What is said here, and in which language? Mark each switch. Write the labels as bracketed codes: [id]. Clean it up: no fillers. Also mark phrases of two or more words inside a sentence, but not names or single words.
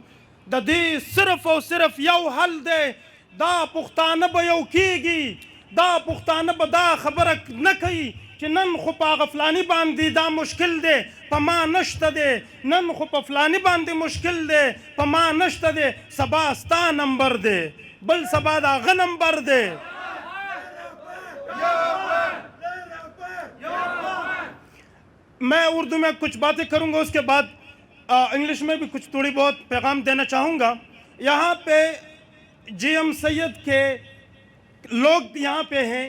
[ps] د دې صرف او صرف یو حل دی، دا پښتانه به یو کیږي، دا پښتانه به دا خبره نه کوي چې نن خو په هغه فلاني باندې دا مشکل دی، په ما نشته دی، نن خو په فلاني باندې مشکل دی، په ما نشته دی. سبا ستا نمبر دی، بل سبا د هغه نمبر دی. [ur] میں اردو میں کچھ باتیں کروں گا، اس کے بعد انگلش میں بھی کچھ تھوڑی بہت پیغام دینا چاہوں گا. یہاں پہ GM سید کے لوگ یہاں پہ ہیں.